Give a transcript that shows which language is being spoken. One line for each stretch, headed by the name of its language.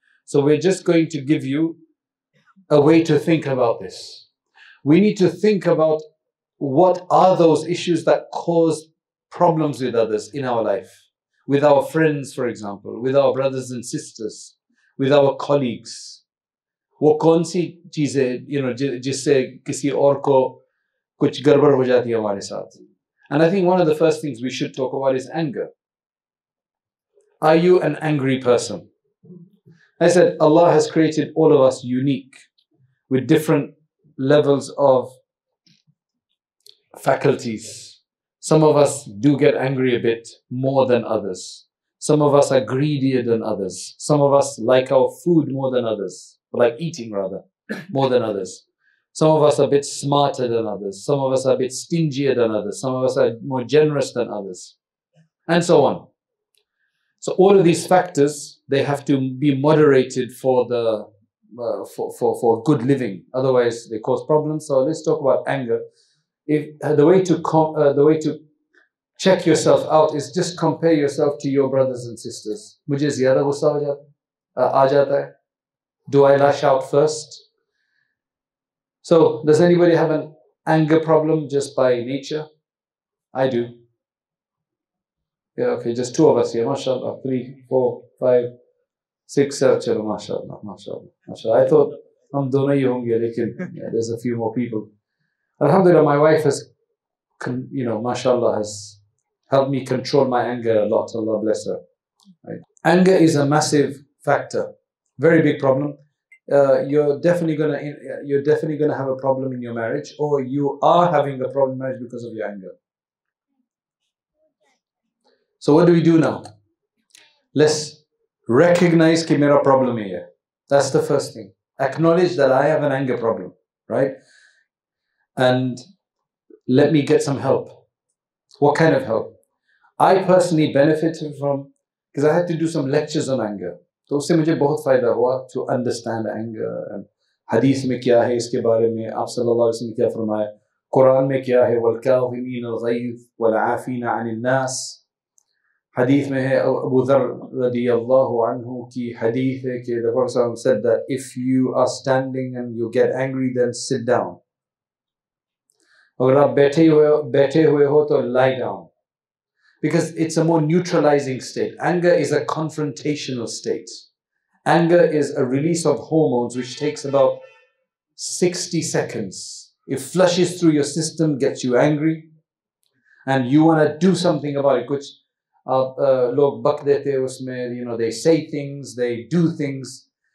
English: So we're just going to give you a way to think about this. We need to think about what are those issues that cause problems with others in our life, with our friends, for example, with our brothers and sisters, with our colleagues.
Hindi: वो कौन सी चीजें जिससे किसी और को कुछ गड़बड़ हो जाती है हमारे साथ.
English: And I think one of the first things we should talk about is anger. Are you an angry person? I said Allah has created all of us unique with different levels of faculties. Some of us do get angry a bit more than others. Some of us are greedier than others. Some of us like our food more than others, like eating rather, more than others. Some of us are a bit smarter than others. Some of us are a bit stingier than others. Some of us are more generous than others, and so on. So all of these factors, they have to be moderated for the for good living. Otherwise, they cause problems. So let's talk about anger. If the way to check yourself out is just compare yourself to your brothers and sisters.
Hindi: मुझे ज़्यादा गुस्सा आ जाता है.
English: Do I lash out first? So, does anybody have an anger problem just by nature? I do. Yeah, okay, just 2 of us here. MashaAllah. 3, 4, 5, 6, 7. Chalo, MashaAllah, MashaAllah, MashaAllah. I thought
Hindi: hum dono hi honge, lekin
English: there's a few more people. Alhamdulillah, my wife has, MashaAllah, has helped me control my anger a lot. Allah bless her. Right? Anger is a massive factor, very big problem. You're definitely gonna have a problem in your marriage, or you are having a problem in marriage because of your anger. So what do we do now? Let's recognize
Hindi: कि मेरा problem है.
English: That's the first thing. Acknowledge that I have an anger problem, right? And let me get some help. What kind of help? I personally benefited from, because I had to do some lectures on anger.
Hindi: तो उससे मुझे बहुत फायदा हुआ
English: to understand anger and
Hindi: hadith में क्या है इसके बारे में, आप सल्लल्लाहु अलैहि वसल्लम क्या फरमाया, कुरान में क्या है,
Arabic: वल्काज़िमीन अल-ग़ैज़ वल-आफ़ीना अनिन नास.
Hindi: Hadith में है अबू ज़र रदियल्लाहु अन्हु की hadith है कि
English: the Prophet said that if you are standing and you get angry, then sit down.
Hindi: अगर आप बैठे हुए हो तो
English: lie down. Because it's a more neutralizing state. Anger is a confrontational state. Anger is a release of hormones which takes about 60 seconds. It flushes through your system, gets you angry, and you want to do something about it. Which
Hindi: log bak dete usme,
English: they say things, they do things.